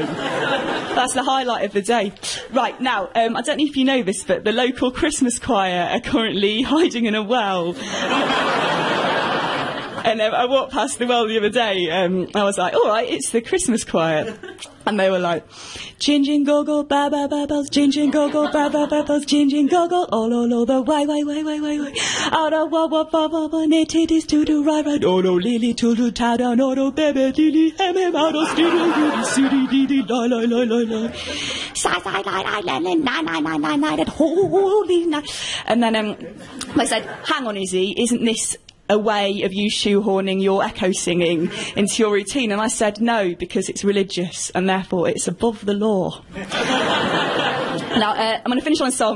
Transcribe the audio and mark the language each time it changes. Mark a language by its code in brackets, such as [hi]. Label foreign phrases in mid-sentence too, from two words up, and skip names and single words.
[en] That's the highlight of the day. Right, now, I don't know if you know this, but the local Christmas choir are currently hiding in a well. And I walked past the well the other day, I was like, all right, it's the Christmas choir. And they were like, gin gin go go ba ba ba bells, gin gin go go ba ba ba bells, gin gin go go all the way. Out of wa ba ba ba it is to do right. Oh no lily to do ta da no no baby lily hem out of studio city dee la la la la la. Sai sai la la la holy night. And then I said, hang on Izzy, isn't this a way of you shoehorning your echo singing into your routine? And I said no, because it's religious and therefore it's above the law. Now, I'm going to finish on a song.